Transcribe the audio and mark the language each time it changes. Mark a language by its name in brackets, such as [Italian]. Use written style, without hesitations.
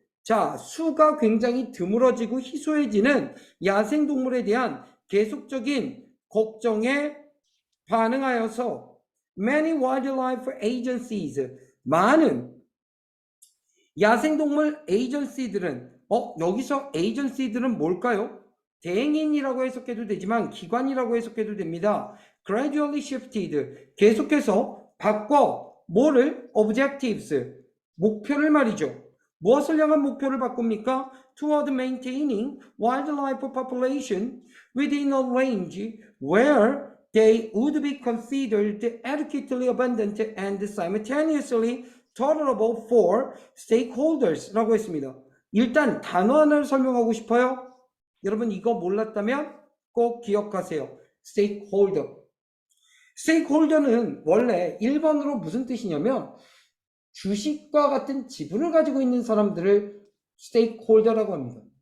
[Korean] 자, 수가 굉장히 드물어지고 희소해지는 야생동물에 대한 계속적인 걱정에 반응하여서 [English] many wildlife agencies, [Korean] 많은 야생동물 에이전시들은 여기서 에이전시들은 뭘까요? 대행인이라고 해석해도 되지만 기관이라고 해석해도 됩니다. [English] gradually shifted, [Korean] 계속해서 바꿔 뭐를? objectives, 목표를 말이죠. 무엇을 향한 목표를 바꿉니까? [English] toward maintaining wildlife population within a range where they would be considered adequately abundant and simultaneously tolerable for stakeholders 라고 했습니다. [Korean] 일단 단어 하나를 설명하고 싶어요. 여러분 이거 몰랐다면 꼭 기억하세요. [English] stakeholder. [Korean] stakeholder는 원래 1번으로 무슨 뜻이냐면 주식과 같은 지분을 가지고 있는 사람들을 stakeholder라고 합니다.